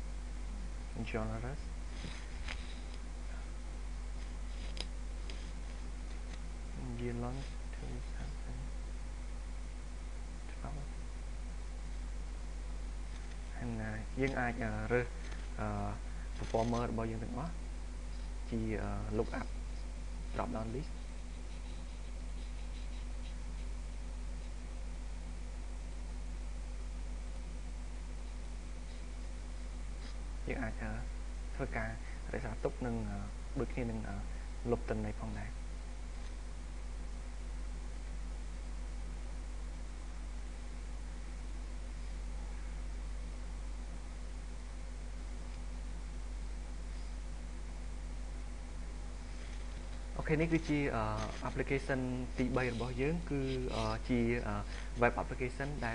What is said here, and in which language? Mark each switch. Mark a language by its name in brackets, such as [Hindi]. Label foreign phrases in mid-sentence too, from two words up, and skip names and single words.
[English] genres year long 2012 and [Khmer] យើងអាចរើស performer របស់យើងទាំងអស់ជា [English] look up drop down list [Khmer] យើងអាចធ្វើការរក្សាទុកនឹងដូចគ្នានឹងលុបទិន្នន័យផងដែរ អូខេនេះគឺជា application ទី 3 របស់យើងគឺជា [English] web application [Khmer] ដែល